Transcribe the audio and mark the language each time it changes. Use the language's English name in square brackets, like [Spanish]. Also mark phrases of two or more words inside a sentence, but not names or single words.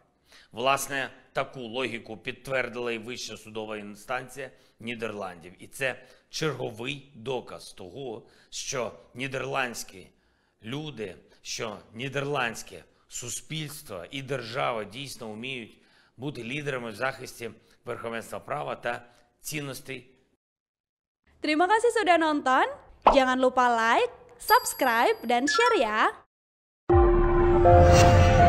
[Ukrainian] Власне, таку логіку підтвердила і Вища судова інстанція Нідерландів. І це черговий доказ того, що нідерландські люди, що нідерландське суспільство і держава дійсно вміють bути лідерами в захисті верховенства права та цінностей. [Indonesian] Terima kasih sudah nonton. Jangan lupa [English] like, subscribe, [Indonesian] dan share ya.